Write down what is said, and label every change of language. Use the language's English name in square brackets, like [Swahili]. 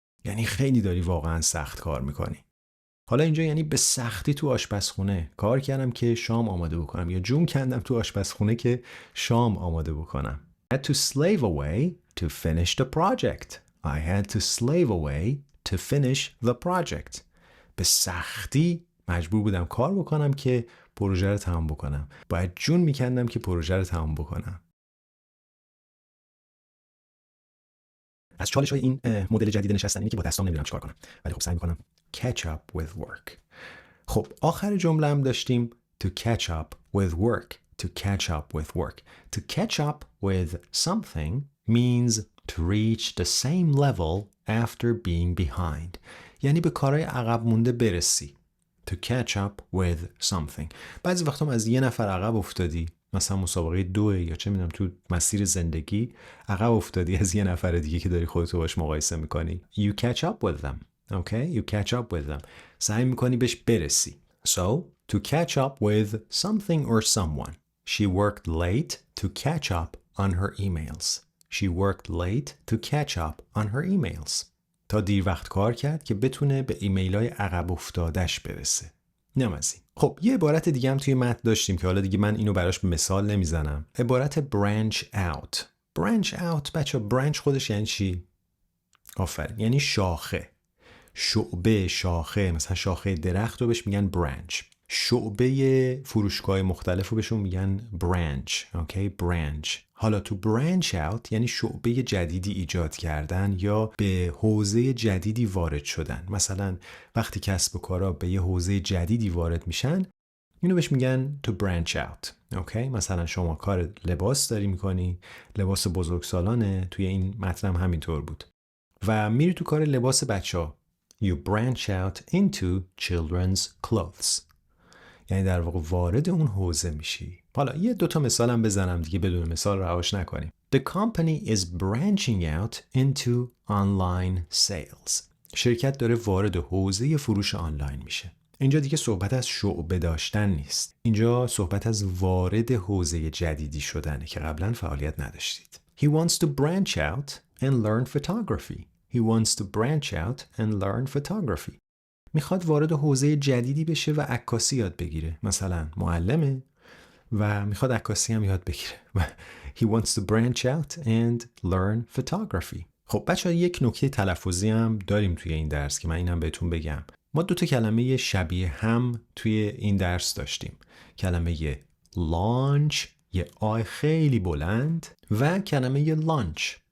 [Persian] یعنی خیلی داری واقعا سخت کار میکنی. حالا اینجا یعنی به سختی تو آشپزخونه کار کردم که شام آماده بکنم یا جون کندم تو آشپزخونه که شام آماده بکنم. [English] I had to slave away to finish the project. I had to slave away to finish the project. [Persian] به سختی مجبور بودم کار بکنم که پروژه رو تمام بکنم. باید جون میکندم که پروژه رو تمام بکنم. از چالش های این مدل جدید نشستن اینه که با دستام نمیدونم چیکار کنم. ولی خب سعی میکنم [English] catch up with work. [Persian] خب آخر جمله هم داشتیم [English] to catch up with work. To catch up with work. To catch up with something means to reach the same level after being behind. [Persian] یعنی به کارهای عقب مونده برسی. [English] To catch up with something. [Persian] بعضی وقتا هم از یه نفر عقب افتادی، مثلا مسابقه 2 یا چه میدونم تو مسیر زندگی عقب افتادی از یه نفر دیگه که داری خودتو باش مقایسه میکنی. [English] You catch up with them. Okay? You catch up with them. [Persian] سعی میکنی بهش برسی. [English] So, to catch up with something or someone. She worked late to catch up on her emails. She worked late to catch up on her emails. [Persian] تا دیر وقت کار کرد که بتونه به ایمیل‌های عقب افتادش برسه. نم از این. خب یه عبارت دیگه هم توی متن داشتیم که حالا دیگه من اینو براش مثال نمیزنم. عبارت branch out. branch out بچه branch خودش یعنی چی؟ آفرین. یعنی شاخه. شعبه شاخه، مثلا شاخه درخت رو بهش میگن branch. شعبه فروشگاه مختلف رو بهشون میگن branch. اوکی branch. حالا تو branch out یعنی شعبه جدیدی ایجاد کردن یا به حوزه جدیدی وارد شدن. مثلا وقتی کسب و کارا به یه حوزه جدیدی وارد میشن اینو بهش میگن to branch out. اوکی مثلا شما کار لباس داری میکنی، لباس بزرگسالانه، توی این متن هم همینطور بود و میری تو کار لباس بچه‌ها. [English] You branch out into children's clothes. [Persian] یعنی در واقع وارد اون حوزه میشی. حالا یه دوتا مثال هم بزنم دیگه بدون مثال رهاش نکنیم. [English] The company is branching out into online sales. [Persian] شرکت داره وارد حوزه فروش آنلاین میشه. اینجا دیگه صحبت از شعبه داشتن نیست. اینجا صحبت از وارد حوزه جدیدی شدنه که قبلا فعالیت نداشتید. [English] He wants to branch out and learn photography. He wants to branch out and learn photography. [Persian] میخواد وارد حوزه جدیدی بشه و عکاسی یاد بگیره. مثلا معلمه و میخواد عکاسی هم یاد بگیره. [English] He wants to branch out and learn photography. [Persian] خب بچه‌ها یک نکته تلفظی هم داریم توی این درس که من اینم بهتون بگم. ما دو تا کلمه شبیه هم توی این درس داشتیم. کلمه launch یه آی خیلی بلند و کلمه lunch.